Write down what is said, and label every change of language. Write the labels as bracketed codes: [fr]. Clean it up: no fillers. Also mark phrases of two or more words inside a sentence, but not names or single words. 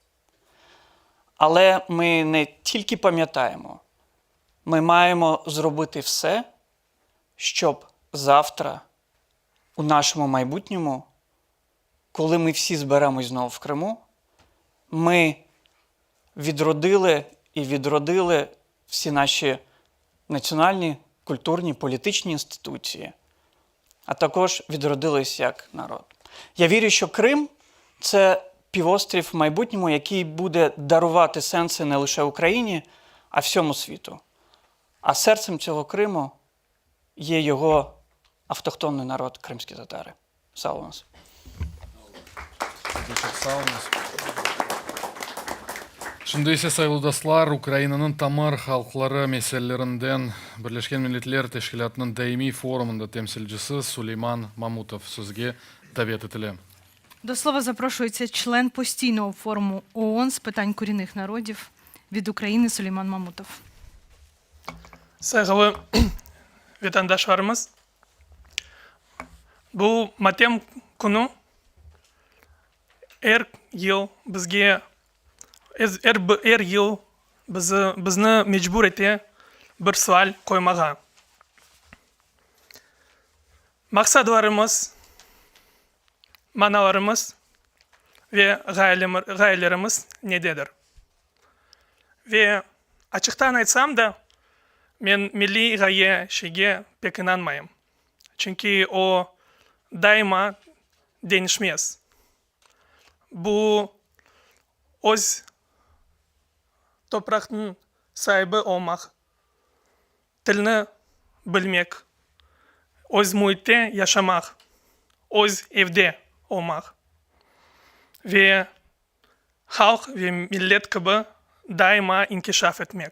[uk] Але ми не тільки пам'ятаємо, ми маємо зробити все, щоб завтра, у нашому майбутньому, коли ми всі зберемось знову в Криму, ми відродили всі наші національні, культурні, політичні інституції, а також відродились як народ. Я вірю, що Крим – це півострів в майбутньому, який буде дарувати сенси не лише Україні, а всьому світу. А серцем цього Криму є його автохтонний народ – кримські татари. Саунас. [crh] Шундай ise sayılı dostlar, Ukraynanın tamar halkları meselelerinden Birleşken Milletler Teşkilatı'nın daimi forumunda temsilcisi Süleyman Mamutov sözge davet etildi. [uk] До слова запрошується член постійного форуму ООН з питань корінних народів від України Сулейман Мамутов. [crh] Saygılı vatandaşlarımız, bu matem kunu her yıl bizge her yıl bizni mecbur ete bir sual koymağa. Maksadlarımız, manalarımız ve gayelerimiz nededir? Ve açıktan aytsam da men milli gaye şeyge pek inanmayım. Çünkü o daima değişmez. Bu öz toprağın sahibi olmak, tilini bilmek, öz muhitte yaşamak, öz evde olmak ve halk ve millet gibi daima inkişaf etmek.